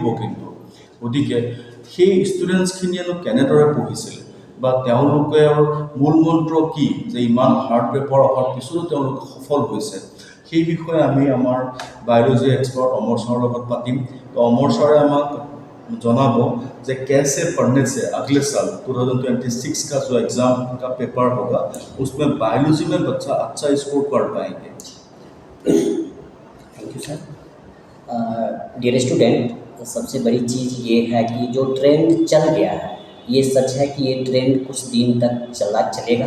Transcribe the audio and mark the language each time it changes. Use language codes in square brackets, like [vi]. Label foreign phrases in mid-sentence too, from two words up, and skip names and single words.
[as] কিন্তু গতিকে সেই ষ্টুডেণ্টছখিনিয়েনো কেনেদৰে পঢ়িছিলে বা তেওঁলোকৰ মূল মন্ত্ৰ কি যে ইমান [en] hard paper [as] অহাৰ পিছতো তেওঁলোক সফল হৈছে, সেই বিষয়ে আমি আমাৰ [en] biology expert [as] অমৰ ছাৰৰ লগত পাতিম। তো অমৰ ছাৰে আমাক [hi] जनाब जे कैसे पढ़ने से अगले साल 2026 का जो एग्ज़ाम का पेपर होगा उसमें बायोलॉजी में बच्चा अच्छा स्कोर कर पाएंगे। [en] thank you sir. dear student, [hi] सबसे बड़ी चीज़ ये है कि जो ट्रेंड चल गया है, ये सच है कि ये ट्रेंड कुछ दिन तक चलेगा।